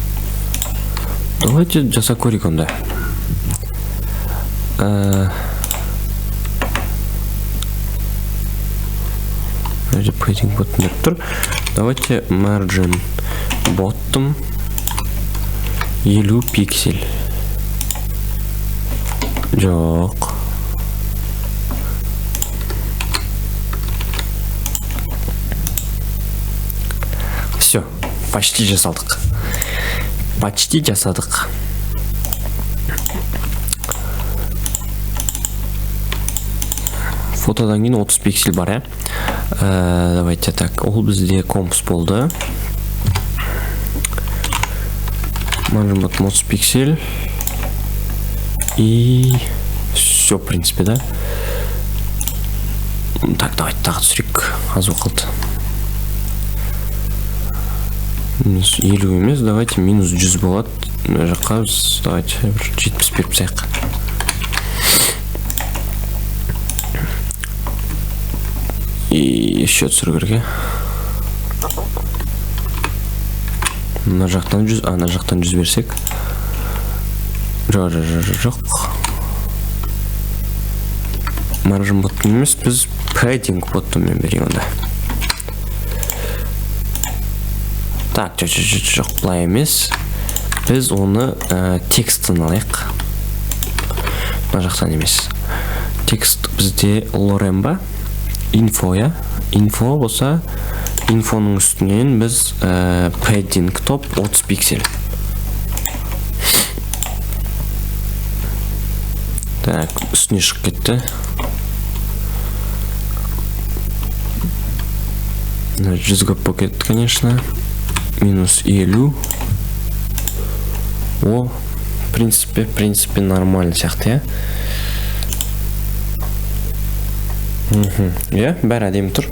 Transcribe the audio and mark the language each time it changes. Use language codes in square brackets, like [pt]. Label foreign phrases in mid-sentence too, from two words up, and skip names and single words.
[kk] Давайте жасап көрейік онда. мына жерде [en] padding bottom [kk] деп тұр. Давайте [en] margin bottom [kk] 50 пиксель. Жоқ. [ru] Все, почти [kk] жасадық. Фотодан кейін 30 пиксель бар, [ru] давайте так, [kk] ол бізде компс болды. [en] Margin bottom 30 пиксель. [ru] И все, в принципе, да? Так, давайте [kk] тағы түсірейік. Аз уақыт. Минус 50 емес, давайте минус 100 болады. Мына жаққа біз давайте 70 беріп тастайық. [ru] И еще [kk] түсіру керек. Мына жақтан 100, ана жақтан 100 берсек. Жоқ. [en] Margin bottom [kk] емес, біз [en] padding bottomмен [kk] берейік онда. Так, жоқ, бұлай емес. Біз оны текстін алайық. Мына жақтан емес. Текст бізде lorem ба? Info, я? Info болса, инфоның үстінен біз [en] padding top [kk] 30 пиксель. Так, үстіне шығып кетті. Мына 100 көп болып кетті, конечно. Минус 50. О, [ru] в принципе, нормально [kk] сияқты, я? Бәрі әдемі тұр.